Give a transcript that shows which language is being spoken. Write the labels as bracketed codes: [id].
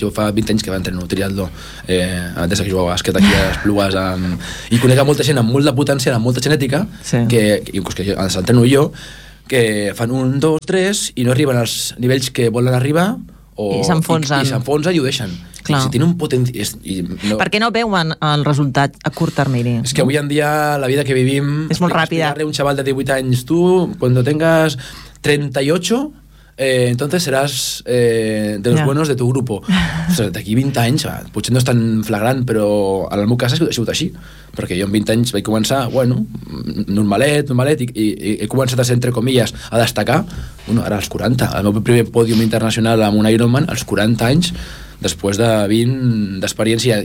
[ca] Jo fa 20 anys que va entrenar un triatló, des que jugava bàsquet aquí a Esplugues, i conec molta gent amb molt de potència, amb molta genètica, sí, que els entreno jo, que fan un, dos, tres i no arriben als nivells que volen arribar, o, i s'enfonsen. I s'enfonsen i ho deixen. Si tenen un potenci... no... Per què no veuen el resultat a curt termini? És que avui en dia la vida que vivim és molt ràpida. Un xaval de 18 anys, tu, quan [es] tengas 38, entonces serás de los buenos de tu grupo. [ca] O sea, d'aquí 20 anys, potser no és tan flagrant, però en el meu cas ha sigut així. Perquè jo amb 20 anys vaig començar, bueno, normalet, i he començat a ser, [es] entre comillas, [ca] a destacar. Bueno, ara als 40, el meu primer pòdium internacional amb un Ironman, als 40 anys, després de 20 d'experiència.